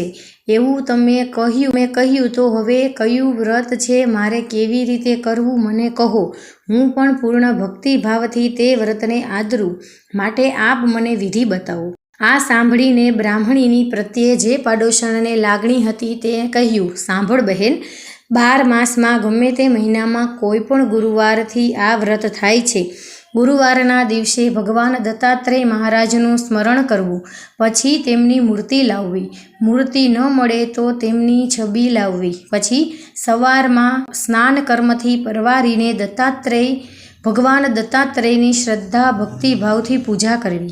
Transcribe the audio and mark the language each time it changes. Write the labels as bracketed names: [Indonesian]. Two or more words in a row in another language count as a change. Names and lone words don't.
[Gujarati] એવું તમે કહ્યું તો હવે કયું વ્રત છે મારે કેવી રીતે કરવું મને કહો। હું પણ પૂર્ણ ભક્તિભાવથી તે વ્રતને આદરું, માટે આપ મને વિધિ બતાવો। આ સાંભળીને બ્રાહ્મણીની પ્રત્યે જે પાડોશણને લાગણી હતી તે કહ્યું, સાંભળ બહેન, 12 માસમાં ગમે તે મહિનામાં કોઈપણ ગુરુવારથી આ વ્રત થાય છે। ગુરુવારના દિવસે ભગવાન દત્તાત્રેય મહારાજનું સ્મરણ કરવું, પછી તેમની મૂર્તિ લાવવી, મૂર્તિ ન મળે તો તેમની છબી લાવવી, પછી સવારમાં સ્નાન કર્મથી પરવારીને ભગવાન દત્તાત્રેયની શ્રદ્ધા ભક્તિભાવથી પૂજા કરવી।